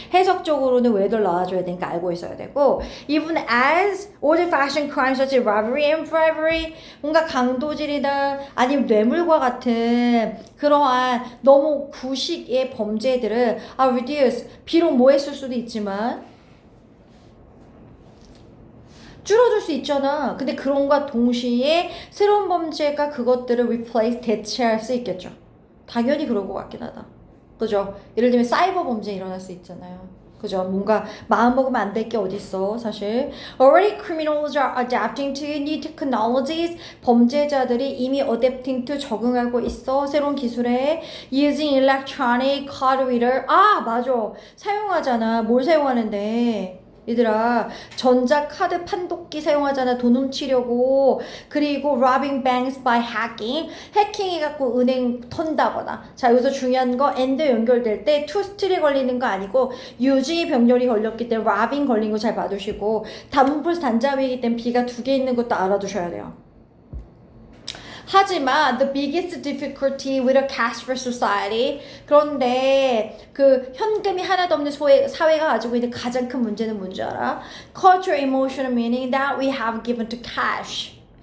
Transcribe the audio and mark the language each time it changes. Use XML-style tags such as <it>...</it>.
<ko>해석적으로는 왜들 넣어줘야 되니까 알고 있어야 되고</ko> <en>even as old-fashioned crimes such as robbery and bribery</en> <ko>뭔가 강도질이나 아니면 뇌물과 같은 그러한 너무 구식의 범죄들을</ko> <en>reduce</en> <ko>비록 뭐 했을 수도 있지만 줄어들 수 있잖아. 근데 그런과 동시에 새로운 범죄가 그것들을</ko> <en>replace,</en> <ko>대체할 수 있겠죠. 당연히 그럴 것 같긴 하다. 그죠? 예를 들면 사이버 범죄 일어날 수 있잖아요. 그죠? 뭔가 마음 먹으면 안 될 게 어딨어, 사실.</ko> <en>Already criminals are adapting to new technologies.</en> <ko>범죄자들이 이미</ko> <en>adapting to</en> <ko>적응하고 있어. 새로운 기술에.</ko> <en>Using electronic card reader.</en> <ko>아, 맞아. 사용하잖아. 뭘 사용하는데? 얘들아 전자 카드 판독기 사용하잖아 돈 훔치려고 그리고</ko> <en>robbing banks by hacking</en> <ko>해킹해갖고 은행 턴다거나 자 여기서 중요한 거 and 연결될 때 to street에 걸리는 거 아니고 유지 병렬이 걸렸기 때문에 robbing 걸린 거 잘 봐두시고 단문풀 단자위이기 때문에 B가 두 개 있는 것도 알아두셔야 돼요. 하지만</ko> <en>the biggest difficulty with a cashless society</en> <ko>그런데 그 현금이 하나도 없는 사회가 가지고 있는 가장 큰 문제는 뭔지 알아?</ko> <en>Cultural emotional meaning that we have given to cash.</en>